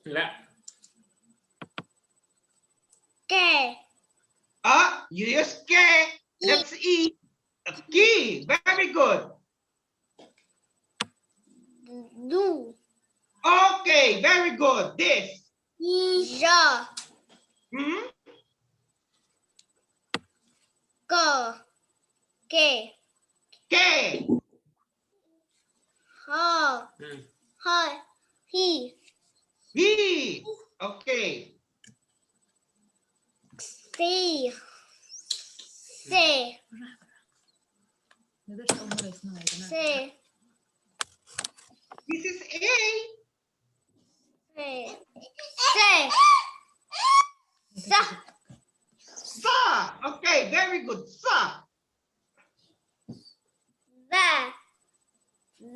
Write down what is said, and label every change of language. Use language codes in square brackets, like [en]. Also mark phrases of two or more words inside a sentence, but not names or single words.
[ar] لا. [en] K. You use K. That's E. Key. Very good. Do. Okay, very good. This. Ja. K. K. K. Ha. Hmm. Ha. He. He. Okay. C. C. [ar] ما يقدرش أول مرة يسمعها يا جماعة. [en] C. This is A. C. C. Sa. Sa. Okay, very good. Sa. Va. V.